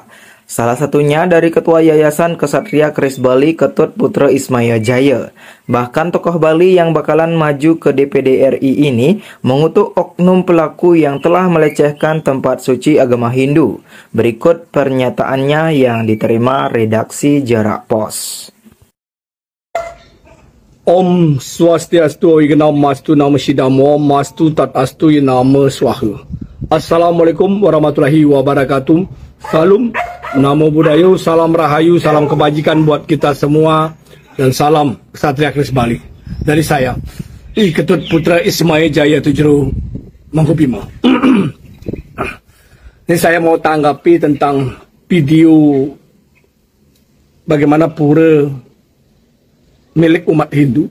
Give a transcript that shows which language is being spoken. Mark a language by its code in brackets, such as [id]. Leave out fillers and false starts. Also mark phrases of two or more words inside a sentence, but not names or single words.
[id] Salah satunya dari Ketua Yayasan Ksatria Keris Bali Ketut Putra Ismaya Jaya. Bahkan tokoh Bali yang bakalan maju ke DPD RI ini mengutuk oknum pelaku yang telah melecehkan tempat suci agama Hindu. Berikut pernyataannya yang diterima redaksi Jarak Pos. [sa] Om Swastiastu Ignamastu Nama Shidamo Mastu Tat Astu Nama Swaha. [ar] السلام عليكم ورحمة الله وبركاته. [id] Salam [pi] Namo Buddhaya, [id] salam rahayu, salam kebajikan buat kita semua, dan salam Ksatria Keris Bali dari saya, Ketut Putra Ismaya Jaya Tujuru Mangkubima. Ini saya mau tanggapi tentang video bagaimana pura milik umat Hindu.